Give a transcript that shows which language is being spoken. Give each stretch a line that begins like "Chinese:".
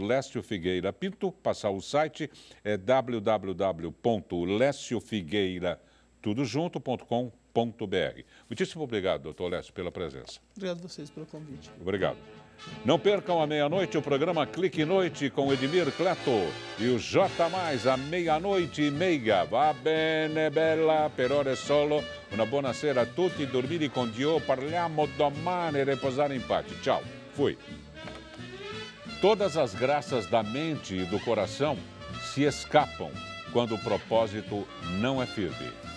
Portuguese: Lécio Figueira Pinto. Passar o site é www.leciofigueiratudojunto.com.br. Muitíssimo obrigado, doutor Lécio, pela presença. Obrigado a vocês pelo convite. Obrigado. Não percam à meia-noite o programa Clique Noite com Edmir Cleto e o J+, à 00:30.
Italian: Va bene, bella, per ore solo. Una buonasera a tutti, dormire con Dio, parliamo domani e reposare in pace.
Portuguese: Tchau, fui. Todas as graças da mente e do coração se escapam quando o propósito não é firme.